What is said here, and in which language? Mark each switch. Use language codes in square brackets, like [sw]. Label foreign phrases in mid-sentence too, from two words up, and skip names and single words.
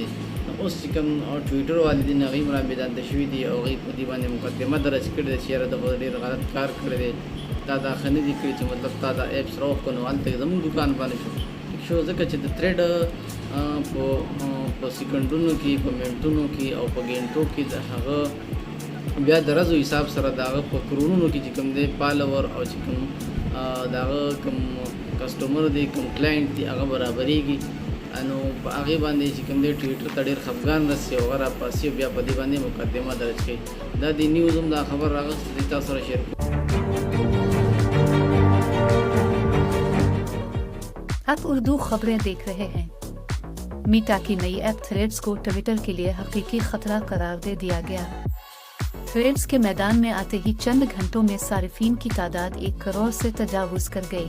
[ps] اوس چې کوم ټویټر والي دي هغوی هم رامیدانته شوي دي او هغوی په دې باندې مقدمه درج کړې ده چې یاره ده خو ډېر غلط کار کړی دی، تا دا ښه نه دي کړي چې مطلب تا دا ایپس راوښکو نو هلته زموږ دوکان باندې شو ځکه چې د تھریډ په سیکنډونو کې، په منټونو کې او په ګنټو کې د هغه بیا د ورځو حساب سره د هغه په کرونو کې چې کوم دی فالوور او چې کوم د هغه کوم کسټمر دی، کوم کلاینټ دی، هغه برابرېږي. نو په هغې باندې چې کوم دی ټویټر ته ډېر خفګان رسي او هغه راپاسي او بیا په دې باندې مقدمه درج کوي. دا د نیوز هم دا خبر راغستی دی، تاسو سره شیر کړو. [ur] آپ اردو خبریں دیکھ رہے ہیں. میٹا کی نئی ایپ تھریڈز کو ٹویٹر کے لیے حقیقی خطرہ قرار دے دیا گیا. تھریڈز کے میدان میں آتے ہی چند گھنٹوں میں صارفین کی تعداد 1 کروڑ سے تجاوز کر گئی.